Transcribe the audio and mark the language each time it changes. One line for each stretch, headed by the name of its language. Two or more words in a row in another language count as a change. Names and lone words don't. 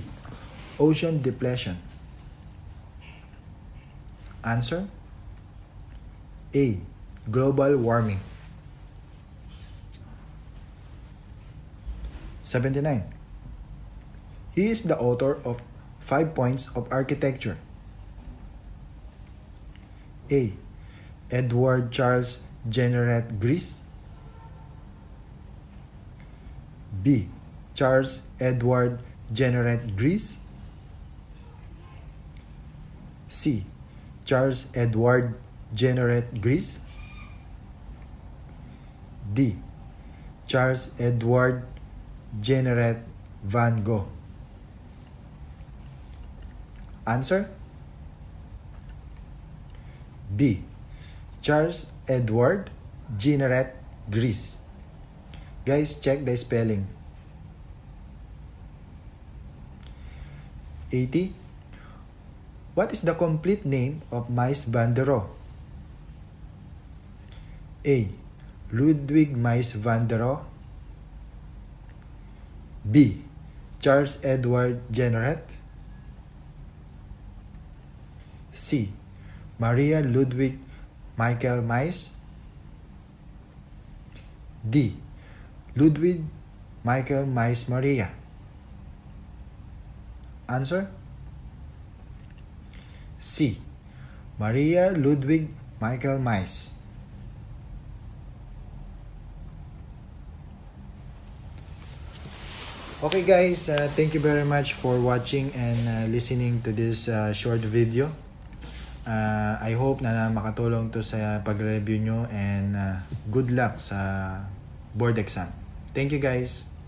English: Ocean depletion. Answer A. Global warming. 79. He is the author of 5 Points of Architecture. A. Edward Charles Jenneret Gris. B. Charles Edward Jenneret Gris. C. Charles Edward Jenneret Gris. D. Charles Edward Jenneret Van Gogh. Answer B. Charles Edward Jenneret Gris. Guys, check the spelling. 80. What is the complete name of Mies van der Rohe? A. Ludwig Mies van der Rohe. B. Charles Edward Jenneret. C. Maria Ludwig Michael Mies. D. Ludwig Michael Mies Maria? Answer? C. Maria Ludwig Michael Mies. Okay guys, thank you very much for watching and listening to this short video. I hope
Filipino: na makatulong to sa pag-review nyo
English: and good luck
Filipino: sa
English: board exam. Thank you guys.